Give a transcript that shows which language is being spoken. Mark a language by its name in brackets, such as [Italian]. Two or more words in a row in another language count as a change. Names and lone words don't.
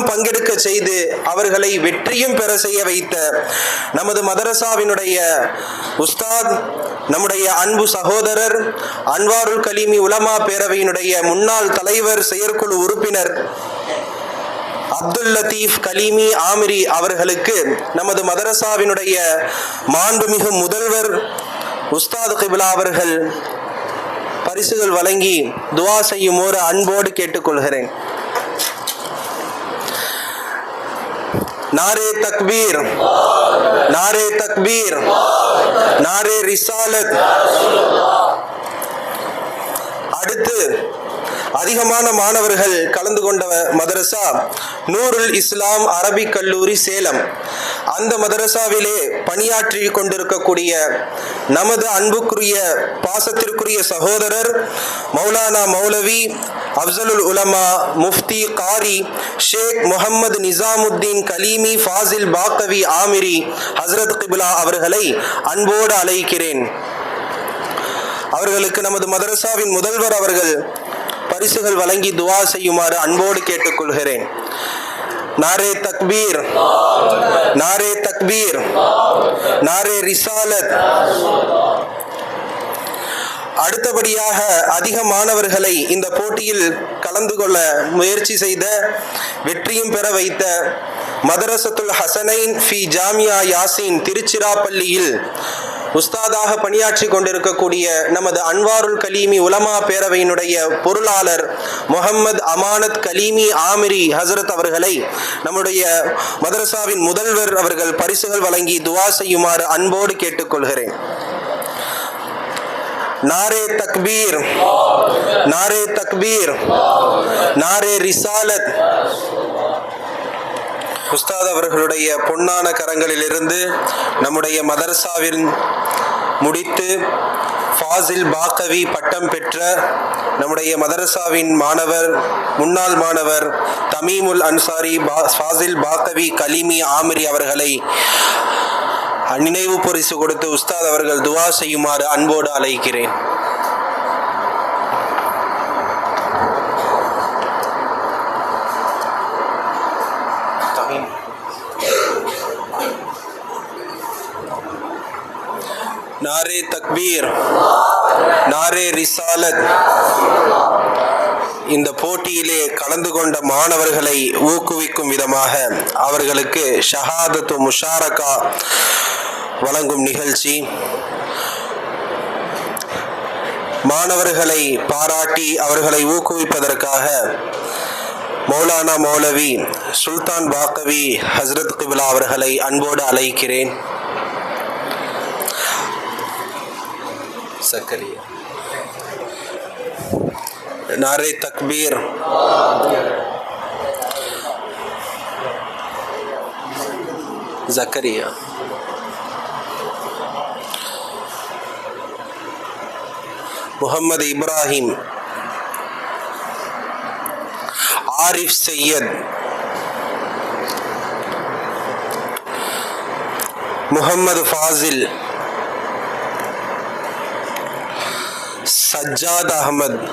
[Tamil] பங்கெடுக்க செய்து அவர்களை வெற்றியும் பெற செய்ய வைத்த நமது மதரசாவினுடைய உஸ்தாத், நம்முடைய அன்பு சகோதரர் அன்வாருல் கலீமி உலமா பேரவையினுடைய முன்னாள் தலைவர் செயற்குழு உறுப்பினர் அப்துல் லத்தீப் கலீமி ஆமிரி அவர்களுக்கு நமது மதரசாவினுடைய மாண்புமிகு முதல்வர் உஸ்தாத் கிபிலா அவர்கள் பரிசுகள் வழங்கி துவா செய்யுமாறு அன்போடு கேட்டுக்கொள்கிறேன். [Hindi] नारे तकबीर, नारे तकबीर, नारे रिसालत. [Tamil] அடுத்து அதிகமான மாணவர்கள் கலந்து கொண்ட மதரசா நூருல் இஸ்லாம் அரபிக் கல்லூரி சேலம். அந்த மதரசாவிலே பணியாற்றி கொண்டிருக்கக்கூடிய நமது அன்புக்குரிய பாசத்திற்குரிய சகோதரர் மௌலானா மௌலவி அப்சலுல் உலமா முஃப்தி காரி ஷேக் முஹம்மது நிசாமுத்தீன் கலீமி ஃபாசில் பாக்கவி ஆமிரி ஹஸ்ரத் கிபிலா அவர்களை அன்போடு அழைக்கிறேன். அவர்களுக்கு நமது மதரசாவின் முதல்வர் அவர்கள் பரிசுகள் வழங்கி துவா செய்யுமாறு அன்போடு கேட்டுக்கொள்கிறேன். [Hindi] नारे तकबीर, नारे तकबीर, नारे रिसालत. [Tamil] அடுத்தபடியாக அதிக மாணவர்களை இந்த போட்டியில் கலந்து கொள்ள முயற்சி செய்த வெற்றியும் பெற வைத்த மதரசத்துல் ஹசனைன் ஃபி ஜாமியா யாசின் திருச்சிராப்பள்ளியில் உஸ்தாதாக பணியாற்றி கொண்டிருக்கக்கூடிய நமது அன்வாருல் கலீமி உலமா பேரவையினுடைய பொருளாளர் முஹம்மது அமானத் கலீமி ஆமிரி ஹசரத் அவர்களை நம்முடைய மதரசாவின் முதல்வர் அவர்கள் பரிசுகள் வழங்கி துவா செய்யுமாறு அன்போடு கேட்டுக்கொள்கிறேன். [Hindi] नारे तकबीर, नारे तकबीर, नारे रिसालत. [Tamil] உஸ்தாத் அவர்களுடைய பொன்னான கரங்களிலிருந்து நம்முடைய மதரசாவில் முடித்து ஃபாசில் பாக்கவி பட்டம் பெற்ற நம்முடைய மதரசாவின் மாணவர், முன்னாள் மாணவர் தமீமுல் அன்சாரி ஃபாசில் பாக்கவி கலிமி ஆமிரி அவர்களை நினைவு பரிசு கொடுத்து உஸ்தாத் அவர்கள் துவா செய்யுமாறு அன்போடு அழைக்கிறேன். [Hindi] नारे तकबीर, नारे रिसालत. [Tamil] இந்த போட்டியிலே கலந்து கொண்ட மாணவர்களை ஊக்குவிக்கும் விதமாக அவர்களுக்கு [Arabic] شهادة مشاركة [Tamil] வழங்கும் நிகழ்ச்சி. மாணவர்களை பாராட்டி அவர்களை ஊக்குவிப்பதற்காக மௌலானா மௌலவி சுல்தான் பாக்கவி ஹஸ்ரத் கிபிலா அவர்களை அன்போடு அழைக்கிறேன். சக்கரியா. [Hindi] नारे तकबीर, जकरिया. मोहम्मद इब्राहिम, आरिफ सैयद, मोहम्मद फाजिल, सज्जाद अहमद,